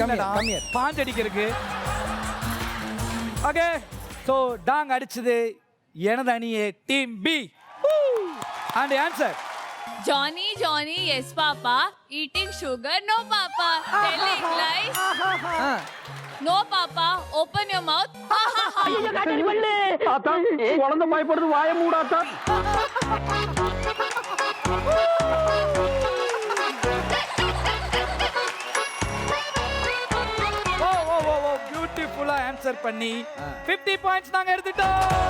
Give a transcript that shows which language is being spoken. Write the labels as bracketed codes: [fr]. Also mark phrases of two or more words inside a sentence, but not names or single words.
[en] Come here, [ta] இல்லடா, [en] come here. [ta] பாஞ்ச் அடிக்கிறதுக்கு. [en] okay, so [ta] டாங் அடிச்சது எனது அணியே [en] team B. and answer Johnny, Johnny, yes, Papa. Eating sugar, no, Papa. Telling lies, no, Papa. Open your mouth. [ta] குழந்தை பயப்படுது, வாய மூடாத்தா. ஓ ஓ ஓ ஓ பியூட்டிஃபுல்லா ஆன்சர் பண்ணி 50 பாயிண்ட்ஸ் நாங்க எடுத்துட்டோம்.